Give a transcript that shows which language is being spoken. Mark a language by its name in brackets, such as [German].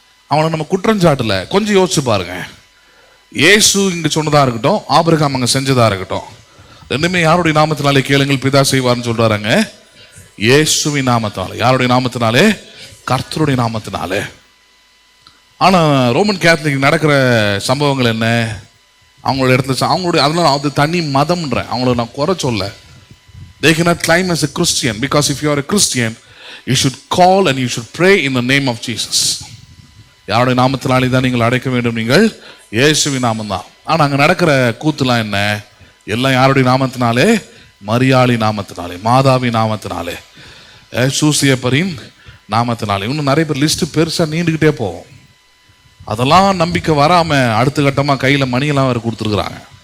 [Tamil] அவனை நம்ம குற்றஞ்சாட்டுல கொஞ்சம் யோசிச்சு பாருங்க. இயேசு இங்க சொன்னதா இருக்கட்டும், ஆபிரகாம் அங்க செஞ்சதா இருக்கட்டும், ரெண்டுமே யாருடைய நாமத்தினாலே கேளுங்கள் பிதா செய்வார்னு சொல்றாங்க. இயேசுவின் நாமத்தினாலே. யாருடைய நாமத்தினாலே? கர்த்தருடைய நாமத்தினாலே. ஆனா ரோமன் கேத்தலிக் நடக்கிற சம்பவங்கள் என்ன, அவங்களோட இடத்துல அவங்களுடைய, அதனால அது தனி மதம்ன்ற, அவங்கள நான் குறை சொல்ல. [English] They cannot claim as a Christian, because if you are a Christian, you should call and you should pray in the name of Jesus. [Tamil] யாருடைய நாமத்தினாலே தான் நீங்கள் அடைக்க வேண்டும், நீங்கள் இயேசுவின் நாமம் தான். ஆனால் அங்கே நடக்கிற கூத்துலாம் என்ன, எல்லாம் யாருடைய நாமத்தினாலே? மரியாளி நாமத்தினாலே, மாதாவி நாமத்தினாலே, சூசியப்பரின் நாமத்தினாலே. இன்னும் நிறைய பேர் லிஸ்ட் பெருசாக நீண்டுக்கிட்டே போகும். அதெல்லாம் நம்பிக்கை வராமல் அடுத்த கட்டமாக கையில் மணியெல்லாம் வேறு கொடுத்துருக்குறாங்க.